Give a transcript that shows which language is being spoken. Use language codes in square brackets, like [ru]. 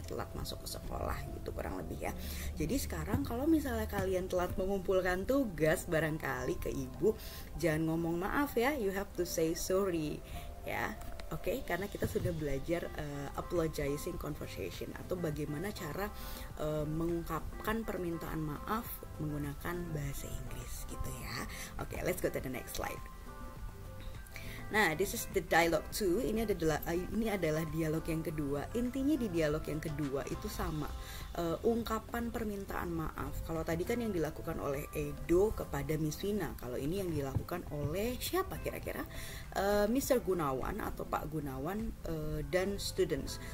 [id] Telat masuk ke sekolah gitu kurang lebih ya. Jadi sekarang kalau misalnya kalian telat mengumpulkan tugas barangkali ke ibu, jangan ngomong maaf ya, [en] you have to say sorry [id] ya. Oke, karena kita sudah belajar apologizing conversation atau bagaimana cara mengungkapkan permintaan maaf menggunakan bahasa Inggris gitu ya. [en] Oke, let's go to the next slide. Nah, this is the dialogue 2. [id] Ini adalah dialog yang kedua. Intinya di dialog yang kedua itu sama, ungkapan permintaan maaf. Kalau tadi kan yang dilakukan oleh Edo kepada Miss Vina, kalau ini yang dilakukan oleh siapa kira-kira? Mr. Gunawan atau Pak Gunawan dan students.